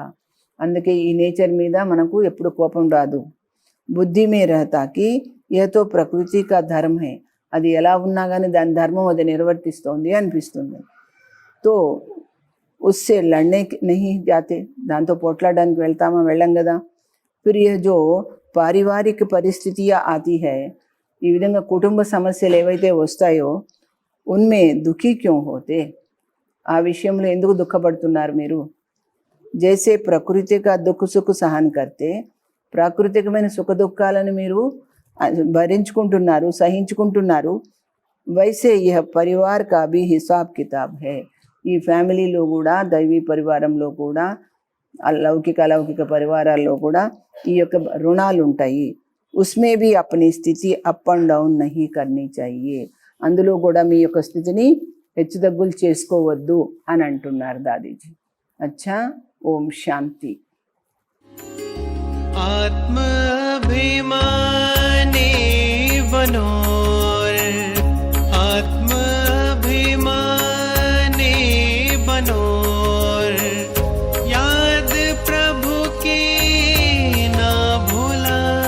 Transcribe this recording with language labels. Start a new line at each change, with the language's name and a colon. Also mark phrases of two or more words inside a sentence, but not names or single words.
Telugu: అందుకే ఈ నేచర్ మీద మనకు ఎప్పుడు కోపం రాదు.
Hindi: बुद्धि में रहता कि ये तो प्रकृति का धर्म है.
Telugu: అది ఎలా ఉన్నా కానీ దాని ధర్మం అది నిర్వర్తిస్తోంది అనిపిస్తుంది.
Hindi: तो उससे लड़ने नहीं जाते.
Telugu: దాంతో పోట్లాడడానికి వెళ్తామా? వెళ్ళం కదా.
Hindi: फिर यह जो पारिवारिक परिस्थितियाँ आती है.
Telugu: ఈ విధంగా కుటుంబ సమస్యలు ఏవైతే వస్తాయో
Hindi: उनमें दुःखी क्यों होते.
Telugu: ఆ విషయంలో ఎందుకు దుఃఖపడుతున్నారు మీరు?
Hindi: जैसे प्रकृति का दुःख सुख सहन करते.
Telugu: ప్రాకృతికమైన సుఖ దుఃఖాలను మీరు భరించుకుంటున్నారు, సహించుకుంటున్నారు.
Hindi: वैसे यह परिवार का भी हिसाब किताब है.
Telugu: ఈ ఫ్యామిలీలో కూడా, దైవీ పరివారంలో కూడా, లౌకిక అలౌకిక పరివారాల్లో కూడా ఈ యొక్క రుణాలు ఉంటాయి.
Hindi: उसमें भी अपनी स्थिति
English: up and down
Hindi: नहीं करनी चाहिए.
Telugu: అందులో కూడా మీ యొక్క స్థితిని హెచ్చుతగ్గులు చేసుకోవద్దు అని అంటున్నారు దాదీజీ.
Hindi: अच्छा, ओम शांति. आत्माभिमानी बनो, आत्माभिमानी बनो, याद प्रभु की ना भूला,